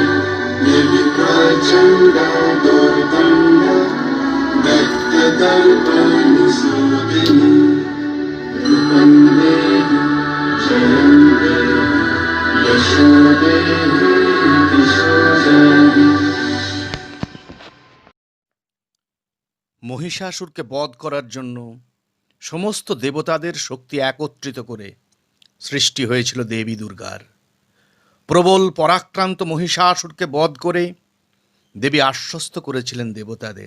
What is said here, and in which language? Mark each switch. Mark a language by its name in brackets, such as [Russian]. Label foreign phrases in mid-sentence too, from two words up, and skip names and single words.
[Sanskrit] देवी प्रचण्ड दुर्दण्ड दत्तदर्पणिसूदिनी। रूपं देहि जयं देहि यशो देहि दिशो जहि। [Bangla] মহিষাসুরকে বধ করার জন্য সমস্ত দেবতাদের শক্তি একত্রিত করে সৃষ্টি হয়েছিল দেবী দুর্গার। প্রবল পরাক্রান্ত মহিষাসুরকে বধ করে দেবী আশ্বস্ত করেছিলেন দেবতাদের।